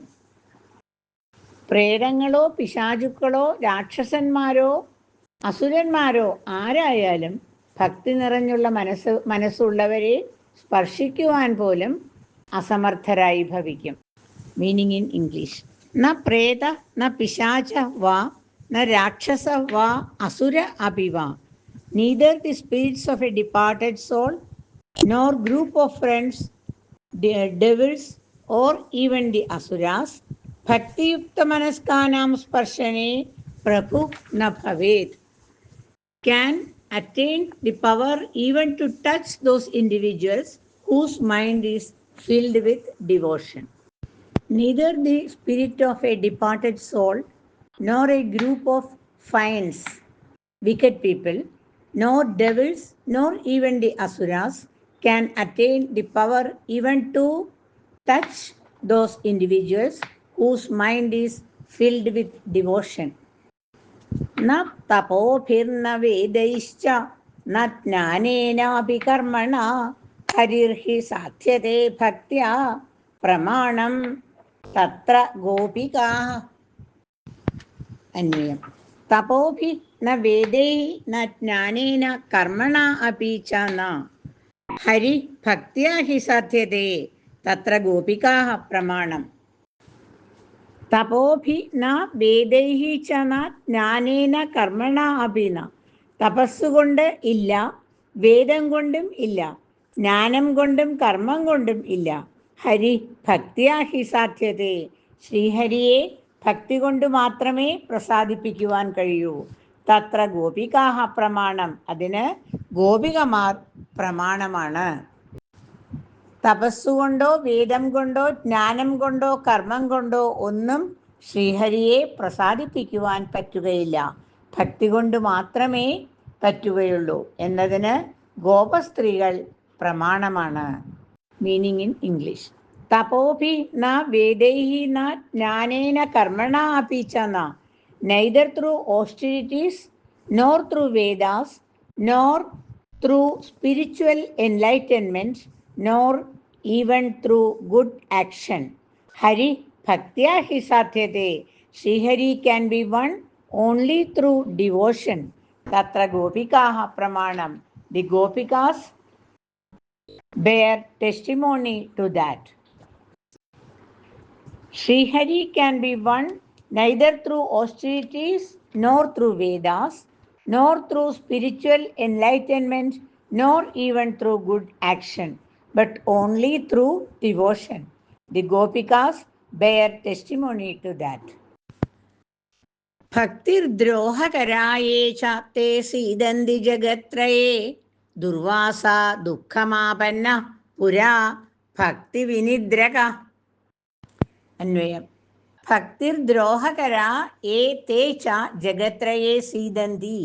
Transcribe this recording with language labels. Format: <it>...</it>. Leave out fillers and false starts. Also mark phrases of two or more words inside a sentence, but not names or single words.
<ml>പ്രേതങ്ങളോ പിശാചുക്കളോ രാക്ഷസന്മാരോ അസുരന്മാരോ ആരായാലും ഭക്തി നിറഞ്ഞുള്ള മനസ്സുള്ളവരെ സ്പർശിക്കുവാൻ പോലും അസമർത്ഥരായി ഭവിക്കും.</ml> <en>meaning in English.</en> <sa>ന പ്രേത ന പിശാച വാ ന രാക്ഷസ വാ അസുര അപി വാ.</sa> <en>Neither the spirits of a departed soul, nor group of friends, the devils, or even the asuras,</en> <sa>भक्ति युक्त मनस्कानां स्पर्शने प्रभु न भवेत्,</sa> <en>can attain the power even to touch those individuals whose mind is filled with devotion. Neither the spirit of a departed soul, nor a group of fiends, wicked people, nor devils, nor even the asuras can attain the power even to touch those individuals whose mind is filled with devotion.</en> <sa>न तपोभिर्न वेदैश्च न ज्ञानेन अपि कर्मणा हरिर्हि साध्यते भक्त्या प्रमाणं तत्र गोपिका. Anvayam. തപോഭി ന വേദൈ ന ജ്ഞാനേന കർമ്മണ അപി ച ന ഹരി ഭക്ത്യാ ഹി സാധ്യതേ തത്ര ഗോപികാഃ പ്രമാണം. തപോഭി ന വേദൈഃ ച ന ജ്ഞാനേന കർമ്മണ അപി ന.</sa> <ml>തപസ്സുകൊണ്ട് ഇല്ല, വേദം കൊണ്ടും ഇല്ല, ജ്ഞാനം കൊണ്ടും കർമ്മം കൊണ്ടും ഇല്ല.</ml> <sa>ഹരി ഭക്ത്യാ ഹി സാധ്യതേ.</sa> <ml>ശ്രീഹരിയെ ഭക്തി കൊണ്ട് മാത്രമേ പ്രസാദിപ്പിക്കുവാൻ കഴിയൂ.</ml> <sa>തത്ര ഗോപികാഹ പ്രമാണം.</sa> <ml>അതിന് ഗോപികമാർ പ്രമാണമാണ്. തപസ്സുകൊണ്ടോ വേദം കൊണ്ടോ ജ്ഞാനം കൊണ്ടോ കർമ്മം കൊണ്ടോ ഒന്നും ശ്രീഹരിയെ പ്രസാദിപ്പിക്കുവാൻ പറ്റുകയില്ല. ഭക്തി കൊണ്ട് മാത്രമേ പറ്റുകയുള്ളൂ എന്നതിന് ഗോപസ്ത്രീകൾ പ്രമാണമാണ്.</ml> <en>meaning in English.</en> <sa>തപോഭി ന വേദൈഃ ന ജ്ഞാനേന കർമ്മണ അപി ച ന.</sa> <en>Neither through austerities, nor through Vedas, nor through spiritual enlightenment, nor even through good action.</en> <sa>Hari ഭക്തിയാ ഹി സാധ്യത്തെ.</sa> <en>Srihari can be won only through devotion.</en> <sa>തത്ര ഗോപികാഹ പ്രമാണം.</sa> <en>the Gopikas bear testimony to that. Srihari can be won neither through austerities, nor through Vedas, nor through spiritual enlightenment, nor even through good action, but only through devotion. The Gopikas bear testimony to that.</en> <sa>ഭക്തിർദ്രോഹകരായേ ചാപ്തേ സീദന്തി ജഗത്രയേ ദുർവാസ ദുഃഖമാപന്ന പുരാ ഭക്തിവിനിദ്രക. അന്വയം. ഭക്തിർദ്രോഹകരാ ഏ തേ ച ജഗത്രയേ സീദന്തി.</sa>